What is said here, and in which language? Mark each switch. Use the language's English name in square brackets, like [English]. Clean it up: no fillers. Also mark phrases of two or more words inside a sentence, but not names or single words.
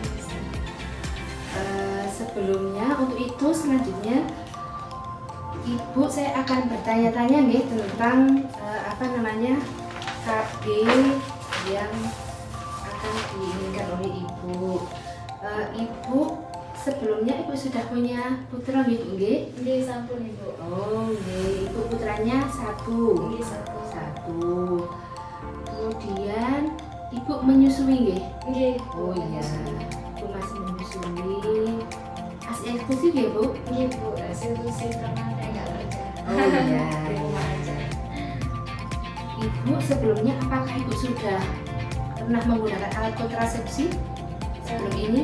[Indonesian] Sebelumnya untuk itu selanjutnya Ibu, saya akan bertanya-tanya nih tentang KB yang akan diinginkan oleh Ibu. Ibu sebelumnya Ibu sudah punya putra nggih? [Javanese] Nggih, sampun Ibu. [Indonesian] Oh, nggih. Ibu putranya satu. Nggih, satu. Kemudian Ibu menyusui nggih? Nggih. Oh iya. Ibu masih menyusui. Masih eksklusif ya, Bu? Nggih Bu, saya karena saya nggak kerja. Oh iya. Di rumah aja. Ibu sebelumnya apakah Ibu sudah pernah menggunakan alat kontrasepsi sebelum ini?